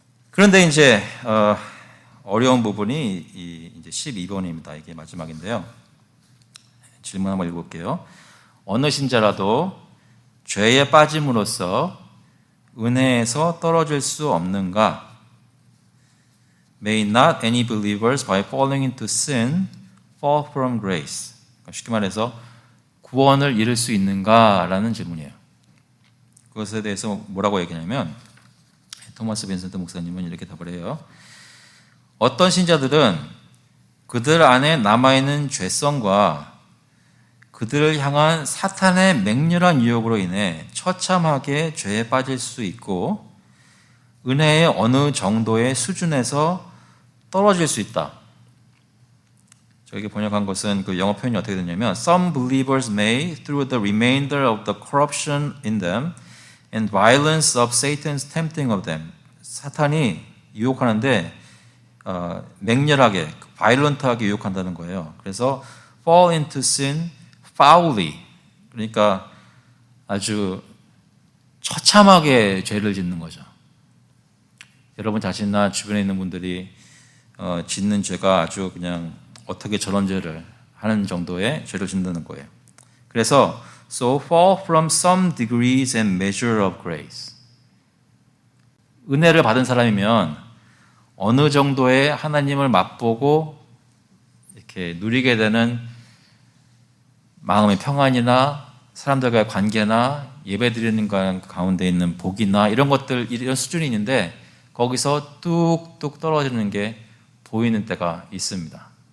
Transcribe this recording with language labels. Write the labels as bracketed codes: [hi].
[ko] 그런데 이제 어려운 부분이 이제 12번입니다. 이게 마지막인데요. 질문 한번 읽어볼게요. 어느 신자라도 죄에 빠짐으로써 은혜에서 떨어질 수 없는가? [en] may not any believers by falling into sin fall from grace. [ko] 쉽게 말해서 구원을 잃을 수 있는가라는 질문이에요. 그것에 대해서 뭐라고 얘기하냐면 토마스 빈센트 목사님은 이렇게 답을 해요. 어떤 신자들은 그들 안에 남아있는 죄성과 그들을 향한 사탄의 맹렬한 유혹으로 인해 처참하게 죄에 빠질 수 있고 은혜의 어느 정도의 수준에서 떨어질 수 있다. 저에게 번역한 것은 그 영어 표현이 어떻게 되냐면 [en] Some believers may, through the remainder of the corruption in them and violence of Satan's tempting of them. [ko] 사탄이 유혹하는데 맹렬하게, 바이런트하게 유혹한다는 거예요. 그래서 [en] fall into sin foully. [ko] 그러니까 아주 처참하게 죄를 짓는 거죠. 여러분 자신이나 주변에 있는 분들이 짓는 죄가 아주 그냥 어떻게 저런 죄를 하는 정도의 죄를 짓는다는 거예요. 그래서 [en] so fall from some degrees and measure of grace. [ko] 은혜를 받은 사람이면 어느 정도의 하나님을 맛보고 이렇게 누리게 되는 마음의 평안이나 사람들과의 관계나 예배드리는 가운데 있는 복이나 이런 것들, 이런 수준이 있는데 거기서 뚝뚝 떨어지는 게 보이는 때가 있습니다.